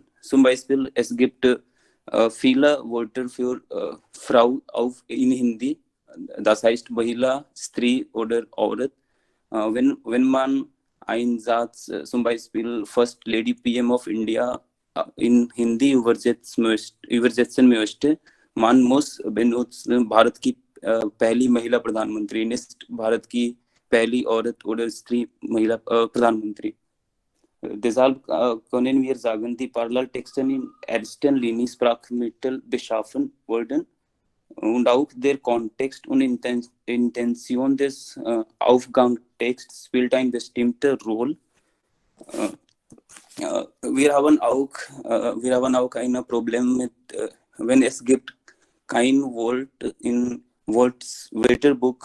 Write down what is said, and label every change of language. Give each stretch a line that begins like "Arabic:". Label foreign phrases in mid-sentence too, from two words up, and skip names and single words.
German: Zum Beispiel, es gibt viele Wörter für Frau in Hindi, das heißt Mahila, Stri oder Aurat. Wenn man einen Satz, zum Beispiel
English: First Lady PM of India,
German: in Hindi übersetzen möchte, man muss benutzen
Hindi: भारत की पहली महिला प्रधानमंत्री,
German: नेक्स्ट
Hindi: भारत की पहली औरत
German: oder
Hindi: स्त्री महिला प्रधानमंत्री.
German: Deshalb können wir sagen, die Paralleltexte in erster Linie Sprachmittel beschaffen wurden und auch der Kontext und Intention des Aufgangstexts spielt eine bestimmte Rolle. Wir haben auch ein Problem mit, wenn es gibt kein Wort in Wörterbuch.